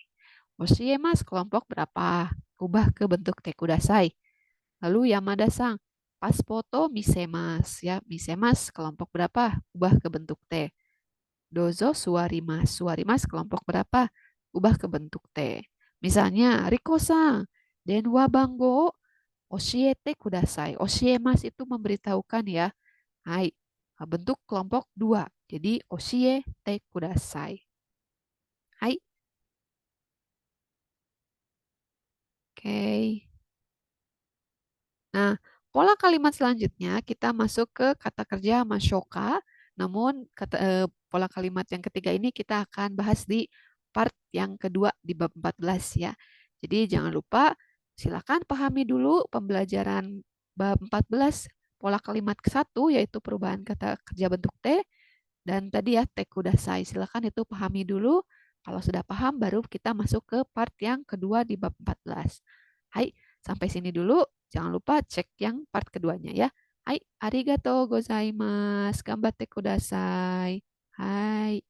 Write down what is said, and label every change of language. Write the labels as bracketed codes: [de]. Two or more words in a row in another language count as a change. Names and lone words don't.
[id] Oshiemas kelompok berapa? Ubah ke bentuk [ja] て下さい. [id] Lalu Yamada-sang, pas foto misemas ya. Misemas kelompok berapa? Ubah ke bentuk T. [ja] どうぞ座ります. [id] Suarimas kelompok berapa? Ubah ke bentuk T. Misalnya Riko-san, [ja] 電話番号教えてください. [id] Oshiemas itu memberitahukan ya. Hai, bentuk kelompok dua. [ja] Jadi 教えてください. [id] Hai, oke. Nah, pola kalimat selanjutnya kita masuk ke kata kerja masyoka. Namun pola kalimat yang ketiga ini kita akan bahas di part yang kedua di bab 14 ya. Jadi jangan lupa silakan pahami dulu pembelajaran bab 14 pola kalimat ke-1 yaitu perubahan kata kerja bentuk T dan tadi ya [ja] てください. [id] Silakan itu pahami dulu. Kalau sudah paham baru kita masuk ke part yang kedua di bab 14. Hai, sampai sini dulu. Jangan lupa cek yang part keduanya ya. Hai, [ja] ありがとうございます. 頑張ってください. [id] Hai.